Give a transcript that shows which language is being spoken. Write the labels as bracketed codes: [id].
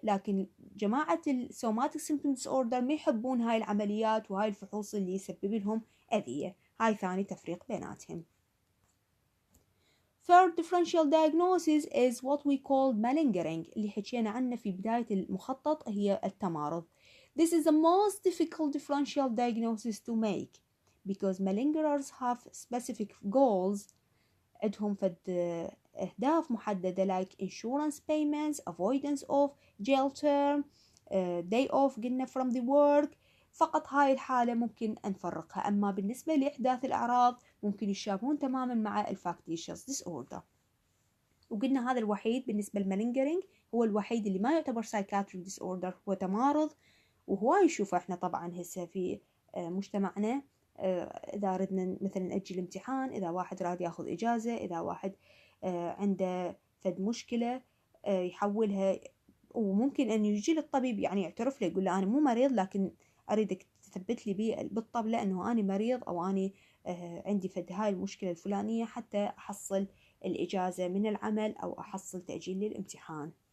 [ar] لكن جماعة السوماتيك symptom disorder ما يحبون هاي العمليات وهاي الفحوص اللي يسبب لهم أذية. هاي ثاني تفريق بيناتهم. [en] Third differential diagnosis is what we call malingering [ar] اللي حكينا عنه في بداية المخطط، هي التمارض. [en] This is the most difficult differential diagnosis to make because malingerers have specific goals. [ar] عندهم أهداف محددة [en] like insurance payments, avoidance of jail term, day off [ar] قلنا [en] from the work. [ar] فقط هاي الحالة ممكن نفرقها. أما بالنسبة لإحداث الأعراض ممكن يشابهون تماما مع الفاكتيشس disorder. وقلنا هذا الوحيد بالنسبة للمالينجرينج هو الوحيد اللي ما يعتبر psychiatric disorder، هو تمارض. وهو يشوفه احنا طبعا هسه في مجتمعنا، إذا ردنا مثلا نأجل امتحان، إذا واحد راد ياخذ إجازة، إذا واحد عنده فد مشكلة يحولها، وممكن أن يجي للطبيب يعني يعترف له يقول له أنا مو مريض لكن أريدك تثبت لي بالطبلة أنه أنا مريض أو أنا عندي فد هاي المشكلة الفلانية حتى أحصل الإجازة من العمل أو أحصل تأجيل للامتحان.